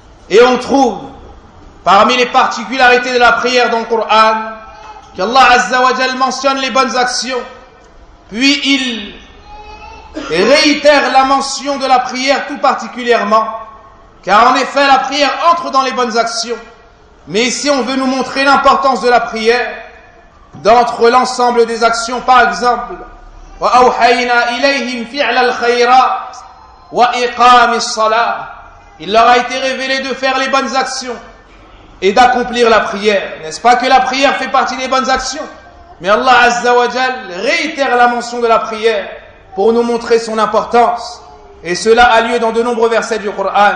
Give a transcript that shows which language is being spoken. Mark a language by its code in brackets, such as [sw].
[fr] Et on trouve parmi les particularités de la prière dans le Coran qu'Allah Azza wa Jal mentionne les bonnes actions, puis il réitère la mention de la prière tout particulièrement, car en effet la prière entre dans les bonnes actions. Mais ici on veut nous montrer l'importance de la prière d'entre l'ensemble des actions. Par exemple, [ar] وَأَوْحَيْنَا إِلَيْهِمْ فِعْلَ الْخَيْرَاتِ وَإِقَامِ الصَّلَاةِ. [fr] Il leur a été révélé de faire les bonnes actions et d'accomplir la prière. N'est-ce pas que la prière fait partie des bonnes actions? Mais Allah Azza wa Jal réitère la mention de la prière pour nous montrer son importance. Et cela a lieu dans de nombreux versets du Coran.